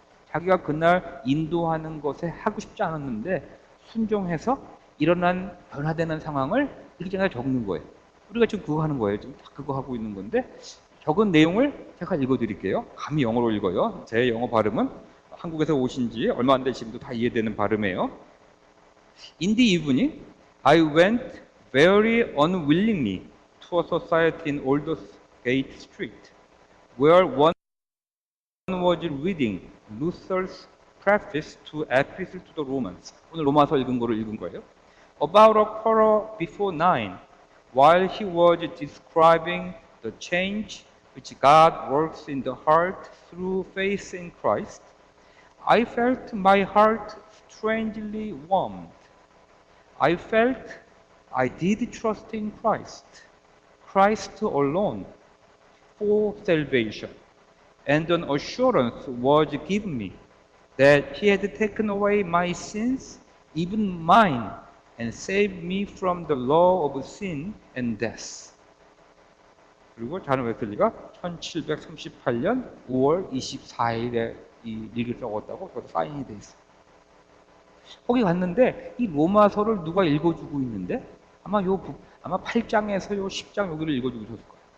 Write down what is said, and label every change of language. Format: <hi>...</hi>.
<ko>자기가 그날 인도하는 것에 하고 싶지 않았는데 순종해서 일어난 변화되는 상황을 일기장에 적는 거예요. 우리가 지금 그거 하는 거예요. 지금 딱 그거 하고 있는 건데 적은 내용을 제가 읽어드릴게요. 감히 영어로 읽어요. 제 영어 발음은 한국에서 오신 지 얼마 안 되시면도 다 이해되는 발음이에요.</ko> <en>In the evening, I went very unwillingly to a society in Aldersgate Street, where one was reading Luther's preface to Epistle to the Romans.</en> <ko>오늘 로마서 읽은 거를 읽은 거예요.</ko> <en>About a quarter before 9, while he was describing the change which God works in the heart through faith in Christ, I felt my heart strangely warmed. I felt I did trust in Christ, Christ alone, for salvation. And an assurance was given me that he had taken away my sins, even mine, and saved me from the law of sin and death.</en> <ko>그리고 존 웨슬리가 1738년 5월 24일에 이 일기를 적었다고 저도 사인이 돼 있어요. 거기 갔는데 이 로마서를 누가 읽어주고 있는데 아마 8장에서 10장 여기를 읽어주고 있었을 거예요.</ko>